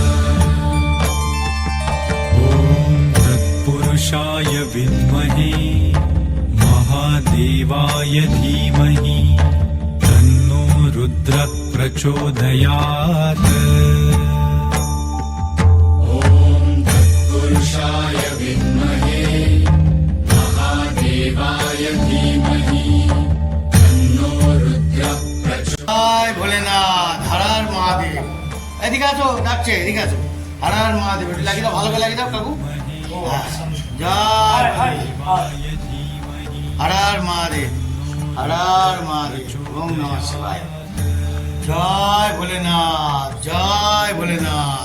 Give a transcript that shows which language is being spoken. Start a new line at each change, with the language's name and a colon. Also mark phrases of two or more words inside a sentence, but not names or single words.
Sanskrit: ॐ तत्पुरुषाय विद्महे महादेवाय धीमहि तन्नो रुद्रः प्रचोदयात्। ॐ तत्पुरुषाय विद्महे महादेवाय धीमहि तन्नो रुद्रः प्रचोदयात्।
Bangla: জয় ভোলেনাথ। হর হর মহাদেব। এদিকে আছো, ডাকছে, এদিকে আছো। হর হর মহাদেব। একটু লাগিয়ে দাও, ভালো করে লাগিয়ে দাও কাকু। হ্যাঁ। জয় হর হর মহাদেব। হর হর মহাদেব।
Sanskrit: ওম নমঃ শিবায়।
Bangla: জয় ভোলেনাথ। জয় ভোলেনাথ।